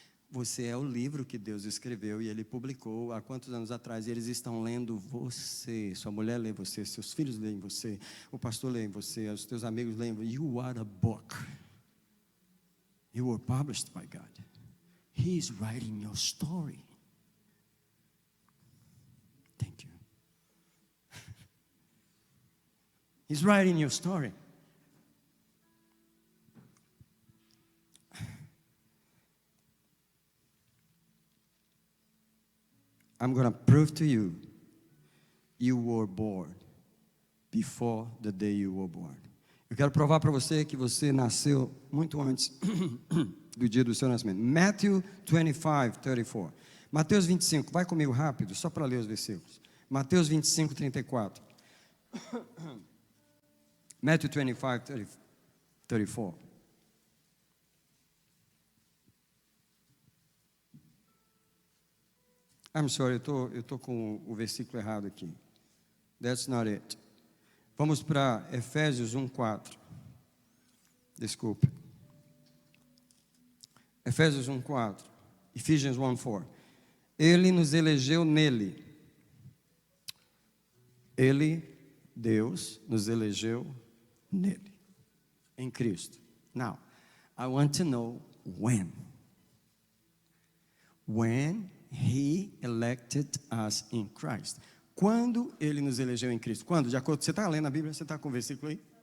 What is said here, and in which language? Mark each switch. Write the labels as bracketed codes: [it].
[pt] Você é o livro que Deus escreveu e Ele publicou há quantos anos atrás. E eles estão lendo você. Sua mulher lê você, seus filhos leem você, o pastor lê você, os teus amigos leem você. [en] You are a book. You were published by God. He is writing your story. Thank you. He's writing your story. I'm going to prove to you, you were born before the day you were born. [pt] Eu quero provar para você que você nasceu muito antes do dia do seu nascimento. Matthew 25, 34. Mateus 25, vai comigo rápido, só para ler os versículos. Mateus 25, 34. [en] Matthew 25, 34. I'm sorry, [pt] eu tô com o versículo errado aqui. [en] That's not it. [pt] Vamos para Efésios 1:4. Desculpe. Efésios 1:4. Ephesians 1:4. Ele nos elegeu nele. Ele, Deus, nos elegeu nele. Em Cristo. [en] Now, I want to know when. When He elected us in Christ. [pt] Quando Ele nos elegeu em Cristo? Quando? De acordo, você está lendo a Bíblia? Você está com o versículo aí?